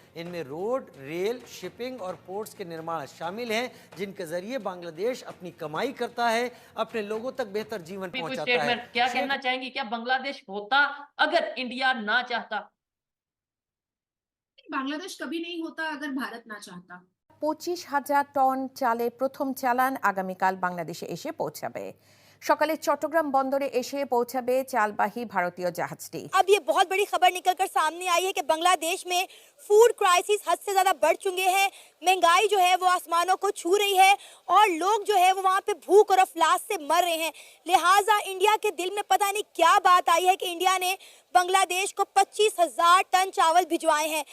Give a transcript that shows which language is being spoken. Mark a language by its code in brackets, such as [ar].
[hi] इनमें road, rail, shipping और ports के निर्माण शामिल हैं, जिनके जरिए बांग्लादेश अपनी कमाई करता है, अपने लोगों तक बेहतर जीवन पहुंचाता है। क्या कहना चाहेंगी, क्या बांग्लादेश होता अगर इंडिया ना चाहता? बांग्लादेश कभी नहीं होता अगर भारत ना चाहता। [bn] 25,000 টন চালে প্রথম চালান আগামীকাল বাংলাদেশে এসে পৌঁছাবে। সকালে চট্টগ্রাম বন্দরে এসে পৌঁছাবে চালবাহী ভারতীয় জাহাজটি। [hi] अब ये बहुत बड़ी खबर निकलकर सामने आई है कि बांग्लादेश में फूड क्राइसिस हद से ज्यादा बढ़ चुके हैं। महंगाई जो है वो आसमानों को छू रही है और लोग जो है वो वहाँ पे भूख और अफलास से मर रहे हैं। लिहाजा इंडिया के दिल में पता नहीं क्या बात आई है कि इंडिया ने बांग्लादेश को 25,000 टन चावल भिजवाए हैं।